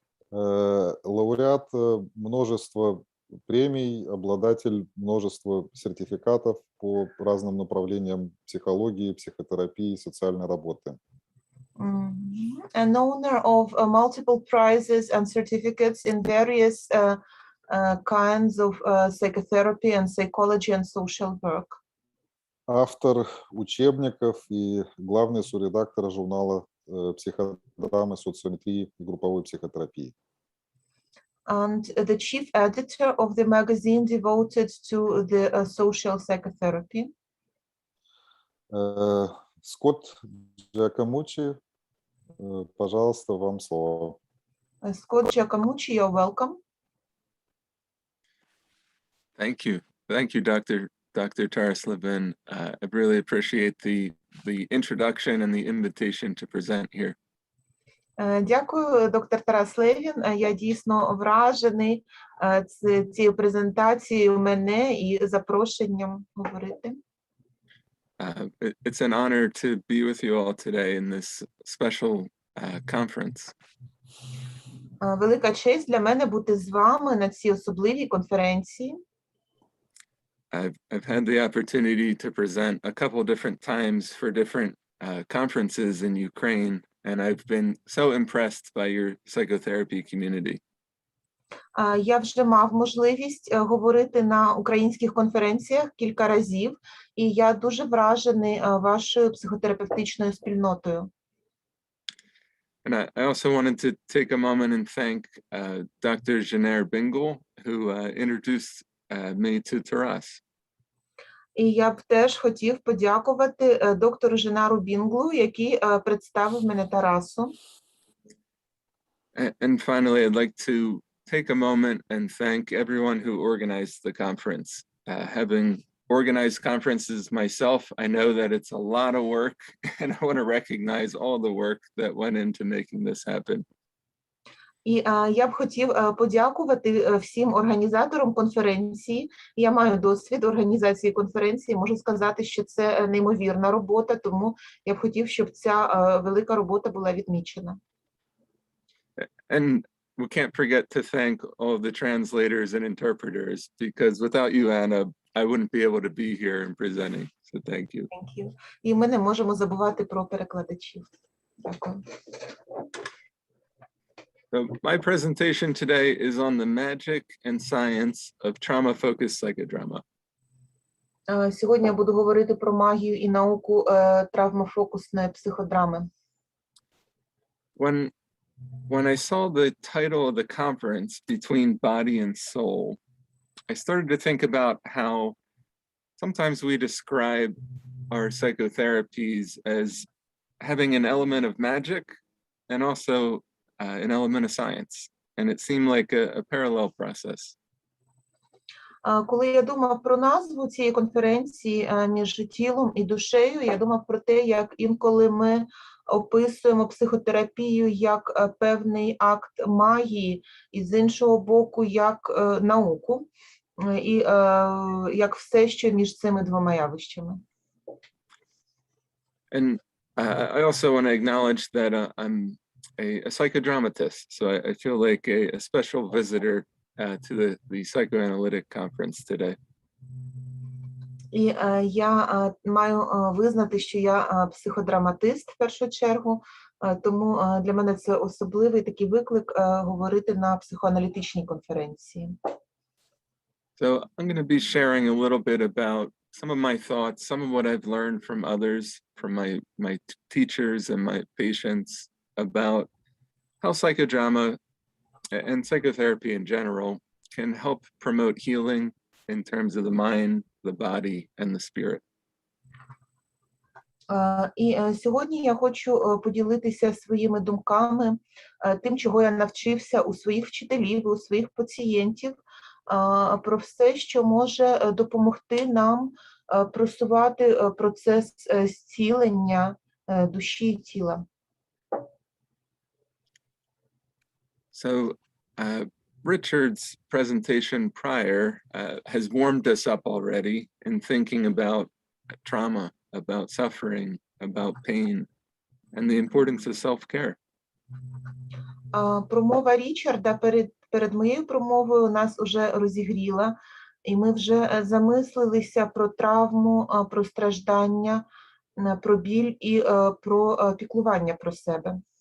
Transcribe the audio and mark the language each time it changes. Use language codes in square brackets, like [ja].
[ru] Лауреат множества премий, обладатель множества сертификатов по разным направлениям психологии, психотерапии, социальной работы. [en] An owner of multiple prizes and certificates in various kinds of psychotherapy and psychology and social work. [ru] Автор учебников и главный соредактор журнала «Психодрамы, социометрии и групповой психотерапии». [en] And the chief editor of the magazine devoted to the social psychotherapy. [ru] Скотт Джиакомуччі, пожалуйста, вам слово. [en] Скотт Джиакомуччі, you're welcome. Thank you, Dr. Taras-Levin. I really appreciate the introduction and the invitation to present here. [uk] Дякую, доктор Тарас Левін. Я дійсно вражений цією презентацією мене і запрошенням говорити. [en] It's an honor to be with you all today in this special conference. [uk] Велика честь для мене бути з вами на цій особливій конференції. [en] I've had the opportunity to present a couple different times for different conferences in Ukraine, and I've been so impressed by your psychotherapy community. [uk] Я вже мав можливість говорити на українських конференціях кілька разів, і я дуже вражений вашою психотерапевтичною спільнотою. [en] And I also wanted to take a moment and thank Dr. Janer Bingle, who introduced me to Taras. [uk] І я б теж хотів подякувати доктору Женару Бінглу, який представив мене Тарасу. [en] And finally, I'd like to take a moment and thank everyone who organized the conference. Having organized conferences myself, I know that it's a lot of work, and I want to recognize all the work that went into making this happen. [uk] І я б хотів подякувати всім організаторам конференції. Я маю досвід організації конференції, можу сказати, що це неймовірна робота, тому я б хотів, щоб ця велика робота була відмічена. [en] And we can't forget to thank all the translators and interpreters, because without you, Anna, I wouldn't be able to be here and presenting. So thank you. Thank you. [uk] І ми не можемо забувати про перекладачів. Дякую. [en] So my presentation today is on the magic and science of trauma-focused psychodrama. [uk] Сьогодні я буду говорити про магію і науку травмофокусної психодрами. [en] When I saw the title of the conference, Between Body and Soul, I started to think about how sometimes we describe our psychotherapies as having an element of magic and also an element of science. And it seemed like a parallel process. [uk] Коли я думав про назву цієї конференції між тілом і душею, я думав про те, як інколи ми описуємо психотерапію як певний акт магії, і з іншого боку, як науку, і як все, що між цими двома явищами. [en] And I also want to acknowledge that I'm a psychodramatist, so I feel like a special visitor to the psychoanalytic conference today. [uk] І я маю визнати, що я психодраматист в першу чергу, тому для мене це особливий такий виклик говорити на психоаналітичній конференції. [en] So I'm going to be sharing a little bit about some of my thoughts, some of what I've learned from others, from my teachers and my patients about how psychodrama and psychotherapy in general can help promote healing in terms of the mind, the body, and the spirit. [uk] І сьогодні я хочу поділитися своїми думками, тим, чого я навчився у своїх вчителів, у своїх пацієнтів, про все, що може допомогти нам просувати процес зцілення душі і тіла. [en] So Richard's presentation prior has warmed us up already in thinking about trauma, about suffering, about pain, and the importance of self-care. [uk] Промова Річарда перед моєю промовою нас уже розігріла, і ми вже замислилися про травму, про страждання, про біль і про піклування про себе.